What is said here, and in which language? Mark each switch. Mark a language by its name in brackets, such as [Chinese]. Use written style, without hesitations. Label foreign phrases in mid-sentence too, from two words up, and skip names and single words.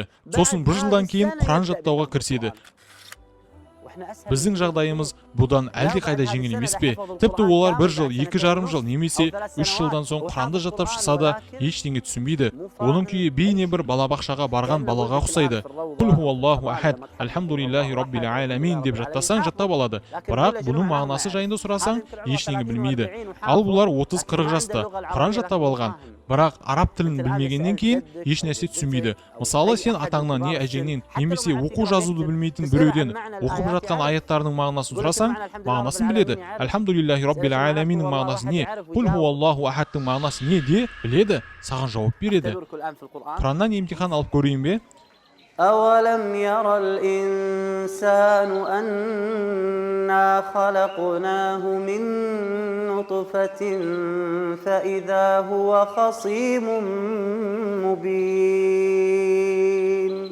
[Kazakh] Сосын бір жылдан кейін Құран жаттауға кіріседі. Біздің жағдайымыз бұдан әлде қайда жеңіл емес пе? Тіпті олар 1 жыл, 2,5 жыл немесе 3 жылдан соң Құранды жаттап шықса да ештеңе түсінбейді. Оның күйі бейне бір балабақшаға барған балаға ұқсайды. [Arabic] قل هو الله أحد، الحمد لله رب العالمين [Kazakh] деп жаттасаң жаттап алады. Бірақ бұның мағынасы жайында сұрасаң ештеңе білмейді. Ал бұлар 30-40 жаста Құран жаттап алған. Бірақ араб тілін білмегеннен кейін еш нәрсе түсінбейді. Мысалы, сен атаңнан не әжеңнен немесе оқу жазуды білмейтін біреуден оқып жатқан аяттарының мағынасын сұрасаң, мағынасын біледі. [Arabic] الحمد لله رب العالمين [Kazakh] мағынасы не? [Arabic] قل هو الله أحد [Kazakh] мағынасы не де біледі, саған жауап береді. Құраннан емтихан алып көрейін бе? [Arabic] أولم ير الإنسان أنا خلقناه من نطفة فإذا هو خصيم مبين.